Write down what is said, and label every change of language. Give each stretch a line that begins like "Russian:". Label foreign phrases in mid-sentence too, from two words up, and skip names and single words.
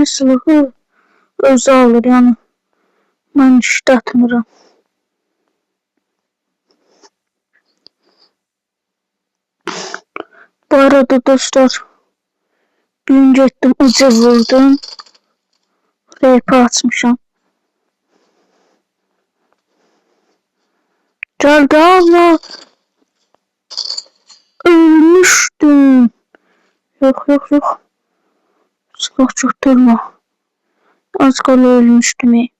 Azerbaijani: Silahı özü alır, yəni mən işlətmirəm. Bu arada dostlar, bir gün getdim, uca vurdum. RP açmışam.
Turkish: Geldi Allah. Ölmüştüm. Yok. Silah çatırma. Az kala ölmüştüm.